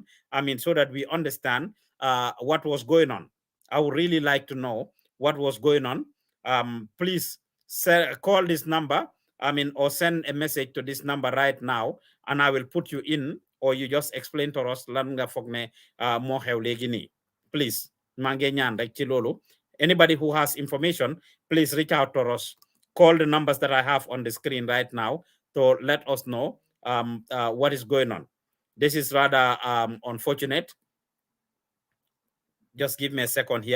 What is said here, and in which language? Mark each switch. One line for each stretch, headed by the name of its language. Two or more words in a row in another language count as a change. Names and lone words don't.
English: I mean, so that we understand what was going on. I would really like to know what was going on. Please call this number, or send a message to this number right now, and I will put you in, or you just explain to us
Wolof: lan nga foog ne mo xew léegi nii.
English: please. Anybody who has information, please reach out to us. Call the numbers that I have on the screen right now to let us know what is going on. This is rather unfortunate. Just give me a second here.